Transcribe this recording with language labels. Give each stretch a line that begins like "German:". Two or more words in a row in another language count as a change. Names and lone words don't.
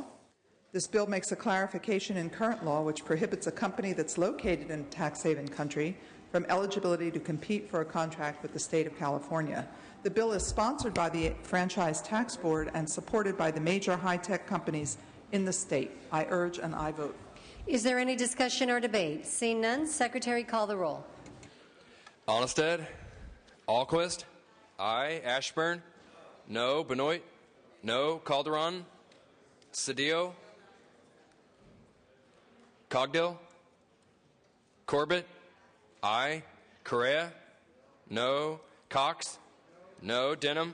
English: This bill makes a clarification in current law which prohibits a company that's located in a tax haven country from eligibility to compete for a contract with the state of California. The bill is sponsored by the Franchise Tax Board and supported by the major high-tech companies in the state. I urge an aye vote. Is there any discussion or debate? Seeing none, Secretary, call the roll. Onnested. Alquist. Aye. Ashburn. No. Benoit. No. Calderon. Cedillo. Cogdill. Corbett. Aye. Correa. No. Cox. No. Denham.